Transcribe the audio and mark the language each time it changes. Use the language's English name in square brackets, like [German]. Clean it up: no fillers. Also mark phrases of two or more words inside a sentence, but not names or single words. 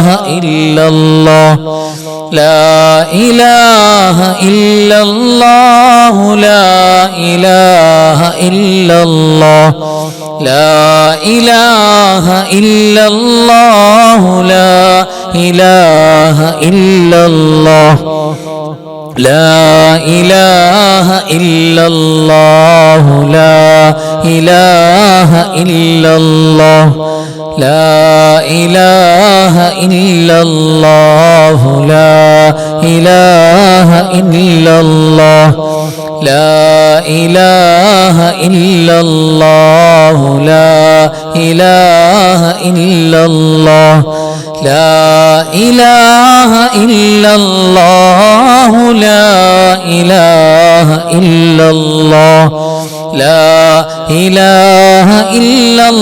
[Arabic] إلا الله لا إله إلا الله لا إله إلا الله لا إله إلا الله لا إله ഇല്ലല്ലാഹ് لا إله إلا الله لا إله إلا الله لا إله إلا الله لا إله إلا الله لا إله إلا الله لا إله إلا الله لا إله إلا الله لا إله إلا الله لا إله إلا